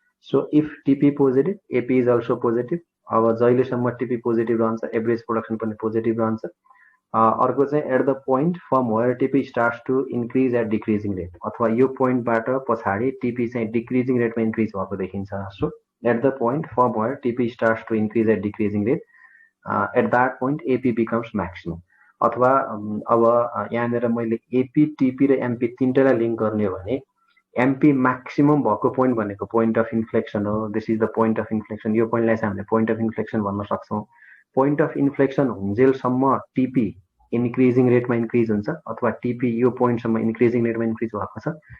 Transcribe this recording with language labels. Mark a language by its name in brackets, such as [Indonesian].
[English] So if TP positive AP is also positive. [Nepali] अब जहिलेसम्म टिपी positive रहन्छ average production पनि positive रहन्छ। [English] अर्को चाहिँ at the point from where TP starts to increase at decreasing rate. [Nepali] अथवा यो पोइन्टबाट पछाडि टिपी चाहिँ डिक्रिजिङ रेटमा इन्क्रिज भएको देखिन्छ। [English] So at the point from where TP starts to increase at decreasing rate, at that point AP becomes maximum। [Nepali] अथवा अब यहाँनिर मैले AP, TP र MP तीनटैलाई लिङ्क गर्ने हो भने MP म्याक्सिमम भएको पोइन्ट भनेको पोइन्ट अफ इन्फ्लेक्सन हो। [English] This is the point of inflection. [Nepali] यो पोइन्टलाई चाहिँ हामीले पोइन्ट अफ इन्फ्लेक्सन भन्न सक्छौँ। पोइन्ट अफ इन्फ्लेक्सन हुन्जेलसम्म टिपी इन्क्रिजिङ रेटमा इन्क्रिज हुन्छ अथवा टिपी यो पोइन्टसम्म इन्क्रिजिङ रेटमा इन्क्रिज भएको छ।